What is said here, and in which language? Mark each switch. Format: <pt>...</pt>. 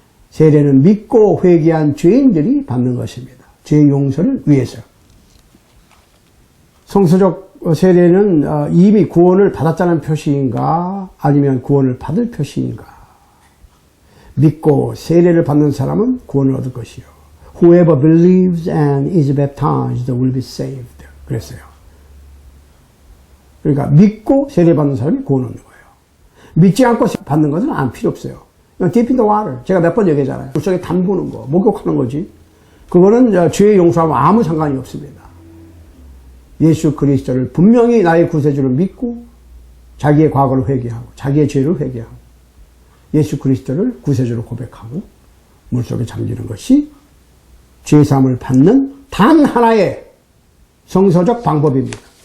<ko>세례는 믿고 회개한 죄인들이 받는 것입니다. 죄 용서를 위해서. 성서적 세례는 이미 구원을 받았다는 표시인가 아니면 구원을 받을 표시인가. 믿고 세례를 받는 사람은 구원을 얻을 것이요.</ko> <en>Whoever believes and is baptized will be saved.</en> <ko>그랬어요. 그러니까 믿고 세례 받는 사람이 구원 얻는 거예요. 믿지 않고 받는 것은 안 필요 없어요.</ko> <en>Deep in the water.</en> <ko>제가 몇 번 얘기했잖아요. 물속에 담그는 거, 목욕하는 거지. 그거는 죄의 용서하고 아무 상관이 없습니다. 예수 그리스도를 분명히 나의 구세주를 믿고 자기의 과거를 회개하고 자기의 죄를 회개하고 예수 그리스도를 구세주로 고백하고 물속에 잠기는 것이 죄사함을 받는 단 하나의 성서적 방법입니다.</ko>